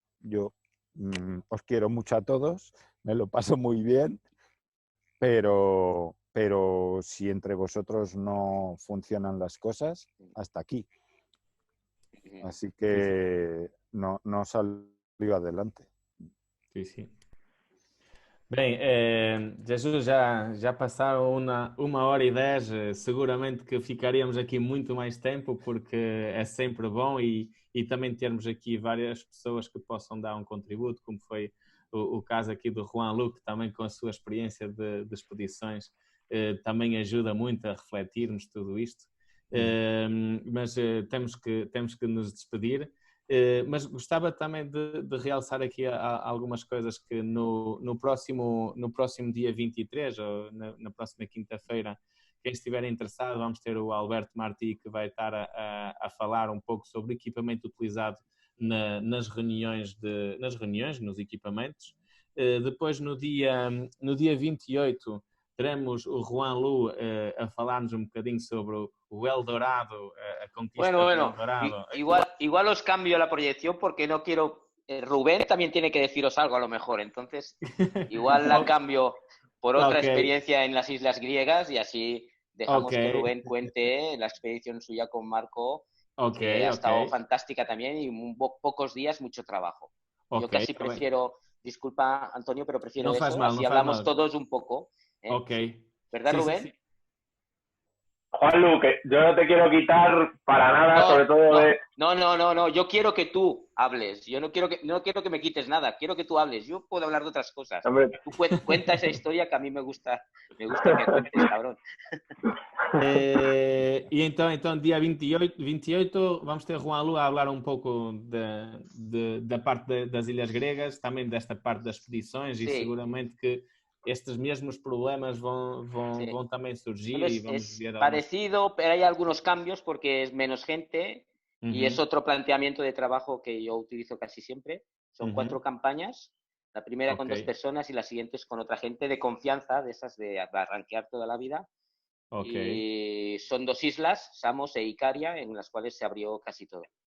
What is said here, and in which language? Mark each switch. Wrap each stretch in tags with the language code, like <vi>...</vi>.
<es>Yo os quiero mucho a todos, me lo paso muy bien, pero si entre vosotros no funcionan las cosas, hasta aquí. Así que no salió adelante. Sí.</es> <pt>Bem, Jesus, já passaram uma hora e 10, seguramente que ficaríamos aqui muito mais tempo, porque é sempre bom e também termos aqui várias pessoas que possam dar um contributo, como foi o caso aqui do Juan Luque, também com a sua experiência de expedições, também ajuda muito a refletirmos tudo isto. Mas temos que nos despedir. Mas gostava também de realçar aqui algumas coisas que no próximo dia 23, ou na próxima quinta-feira, quem estiver interessado, vamos ter o Alberto Martí, que vai estar a falar um pouco sobre o equipamento utilizado nas reuniões, nos equipamentos. Depois, no dia 28, teremos o Juan Lu a falar-nos um bocadinho sobre o Eldorado, a conquista del Eldorado.</pt> <es>Igual os cambio la proyección porque no quiero... Rubén también tiene que deciros algo a lo mejor, entonces igual la cambio por otra experiencia en las Islas Griegas y así dejamos que Rubén cuente la expedición suya con Marco, que ha estado fantástica también y pocos días, mucho trabajo. Yo casi prefiero... Disculpa, Antonio, pero prefiero eso, así hablamos todos un poco. ¿Verdad, Rubén? Sí. Juanlu, que yo no te quiero quitar para nada, sobre todo de... No, yo quiero que tú hables. Yo no quiero que me quites nada, quiero que tú hables. Yo puedo hablar de otras cosas. Hombre. Tú cuenta esa historia que a mí me gusta que cuentes, cabrón.</es> <pt>E então dia 28 vamos ter Juan Lu a falar um pouco da parte das Ilhas Gregas, também desta parte das expedições, e seguramente que estes mesmos problemas vão também surgir.</pt> <es>Entonces, y vamos ver parecido, pero hay algunos cambios porque es menos gente y es otro planteamiento de trabajo que yo utilizo casi siempre. Son 4 campañas, la primera con 2 personas y la siguiente es con otra gente de confianza, de esas de arranquear toda la vida. Y son 2 islas, Samos e Icaria, en las cuales se abrió casi todo.</es>